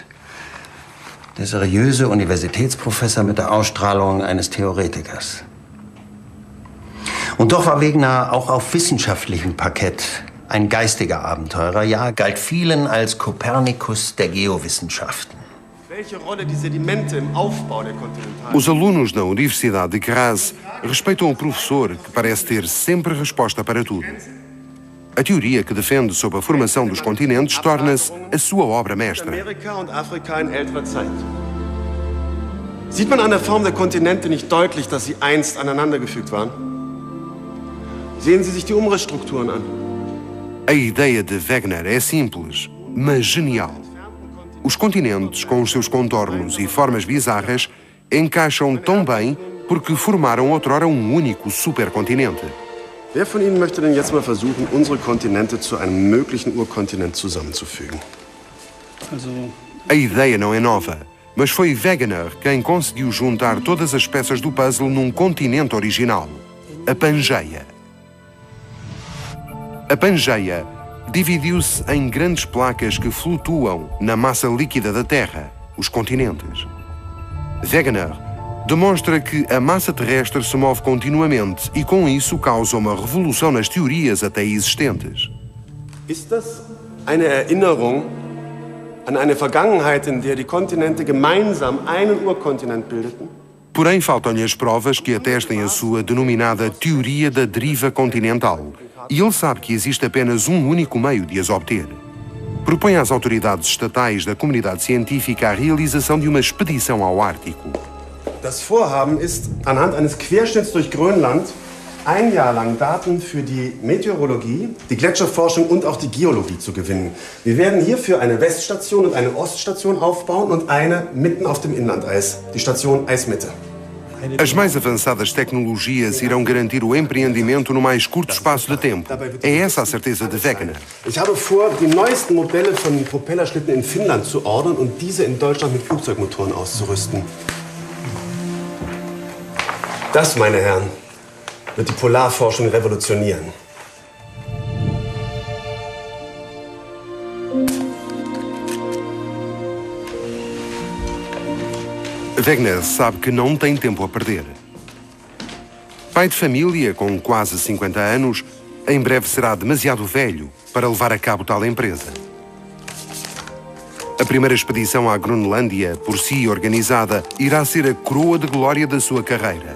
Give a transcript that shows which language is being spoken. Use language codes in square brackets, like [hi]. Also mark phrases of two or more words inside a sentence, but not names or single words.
[de] Der seriöse Universitätsprofessor mit der Ausstrahlung eines Theoretikers. Und doch war Wegener auch auf wissenschaftlichem Parkett ein geistiger Abenteurer, ja, galt vielen als Kopernikus der Geowissenschaften. Welche Rolle die Sedimente im Aufbau der Kontinentalen... [pt] Os alunos da Universidade de Graz respeitam o professor que parece ter sempre resposta para tudo. A teoria que defende sobre a formação dos continentes torna-se a sua obra mestra. [de] Amerika und Afrika in älterer Zeit. Sieht man an der Form der Kontinente nicht deutlich, dass sie einst aneinandergefügt waren? Sehen Sie sich die Umrissstrukturen an. [pt] A ideia de Wegener é simples, mas genial. Os continentes, com os seus contornos e formas bizarras, encaixam tão bem porque formaram outrora um único supercontinente. [de] Wer von Ihnen möchte denn jetzt mal versuchen, unsere Kontinente zu einem möglichen Urkontinent zusammenzufügen? [pt] A ideia não é nova, mas foi Wegener quem conseguiu juntar todas as peças do puzzle num continente original, a Pangeia. A Pangeia dividiu-se em grandes placas que flutuam na massa líquida da Terra, os continentes. Wegener demonstra que a massa terrestre se move continuamente e, com isso, causa uma revolução nas teorias até existentes. [de] Ist das eine Erinnerung an eine Vergangenheit, in der die Kontinente gemeinsam einen Urkontinent bildeten? [pt] Porém, faltam-lhe as provas que atestem a sua denominada teoria da deriva continental. E ele sabe que existe apenas um único meio de as obter. Propõe às autoridades estatais da comunidade científica a realização de uma expedição ao Ártico. [de] Das Vorhaben ist, anhand eines Querschnitts durch Grönland ein Jahr lang Daten für die Meteorologie, die Gletscherforschung und auch die Geologie zu gewinnen. Wir werden hierfür eine Weststation und eine Oststation aufbauen und eine mitten auf dem Inlandeis, die Station Eismitte. [pt] As mais avançadas tecnologias irão garantir o empreendimento no mais curto espaço de tempo. É essa a certeza de Wegener. [de] Ich habe vor, die neuesten Modelle von Propellerschlitten in Finnland zu ordern und diese in Deutschland mit Flugzeugmotoren auszurüsten. Das, meine Herren, wird die Polarforschung revolutionieren. [pt] Wegener sabe que não tem tempo a perder. Pai de família com quase 50 anos, em breve será demasiado velho para levar a cabo tal empresa. A primeira expedição à Groenlândia, por si organizada, irá ser a coroa de glória da sua carreira.